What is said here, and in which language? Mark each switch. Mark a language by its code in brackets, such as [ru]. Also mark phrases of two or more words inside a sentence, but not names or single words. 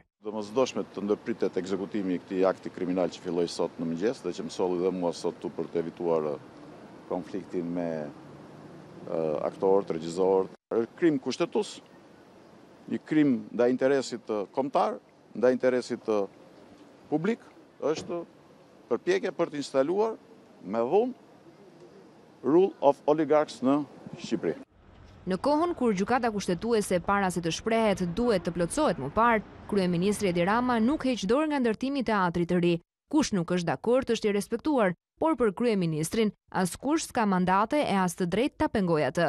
[sq] Domosdoshme të ndërpritet ekzekutimi i këtij akti kriminal që filloi sot në mëngjes dhe që më solli dhe mua sot tu për të evituar konfliktin me aktorët, regjisorët. Është krim kushtetues, një krim ndaj interesit kombëtar, ndaj interesit publik, është përpjekje për të instaluar me dhunë [en] rule of oligarchs [sq] në Shqipëri. Në kohën kur gjykata kushtetuese para se të shprehet duhet të plotësohet më parë, kryeministri Edi Rama nuk heq dorë nga ndërtimi i teatrit të ri. Kush nuk është dakord është i respektuar, por për kryeministrin askush s'ka mandate e as të drejtë ta pengojë atë.